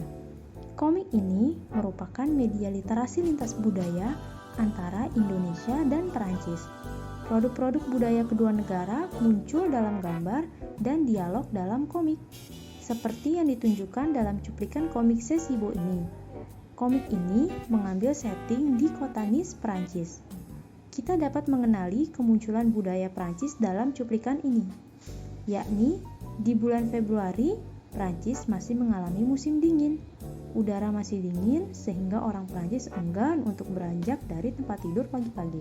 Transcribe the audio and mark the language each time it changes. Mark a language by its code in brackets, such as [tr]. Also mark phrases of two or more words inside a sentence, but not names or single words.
[id] Komik ini merupakan media literasi lintas budaya antara Indonesia dan Perancis. Produk-produk budaya kedua negara muncul dalam gambar dan dialog dalam komik, seperti yang ditunjukkan dalam cuplikan komik C'est si beau ini. Komik ini mengambil setting di kota Nice, Perancis. Kita dapat mengenali kemunculan budaya Perancis dalam cuplikan ini, yakni di bulan Februari, Perancis masih mengalami musim dingin. Udara masih dingin sehingga orang Perancis enggan untuk beranjak dari tempat tidur pagi-pagi.